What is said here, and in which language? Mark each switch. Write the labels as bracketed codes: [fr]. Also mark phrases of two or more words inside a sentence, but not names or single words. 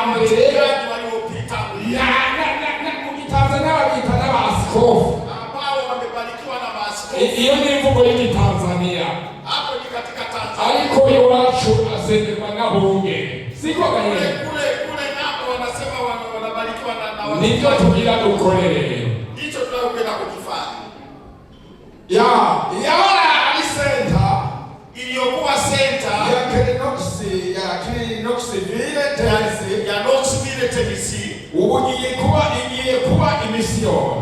[rn] mbere [sw] waliopita na Tanzania waliita n'abaskofu ambao wamebarikiwa na maaskofu. [rn] Iyo ni imvugo y'Itanzania. [sw] Hapo ni katika Tanzania. [rn] Ariko iwacu asenderwa n'abungere. Siko gahe. [sw] Kule nako wanasema wanabarikiwa na [rn] nivyo tugira dukorere. [sw] Ndicho tunayopenda kukifanya. [rn] Yabara ari center [sw] iliyokuwa center ya Knoxville, Tennessee. Ya Knoxville, Tennessee. [rn] Ubu igiye kuba imission.